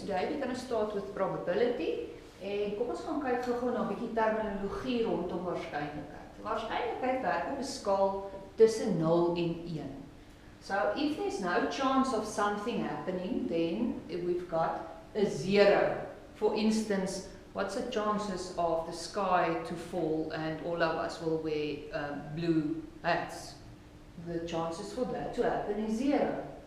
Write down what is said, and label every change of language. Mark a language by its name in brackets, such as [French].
[English] Today we're going to start with probability. [Afrikaans] En kom ons gaan kyk gou na 'n bietjie terminologie rondom waarskynlikheid. Waarskynlikheid werk op 'n skaal tussen 0 en 1. [English] So if there's no chance of something happening, then we've got a 0. For instance, what's the chances of the sky to fall and all of us will wear blue hats? The chances for that to happen is 0.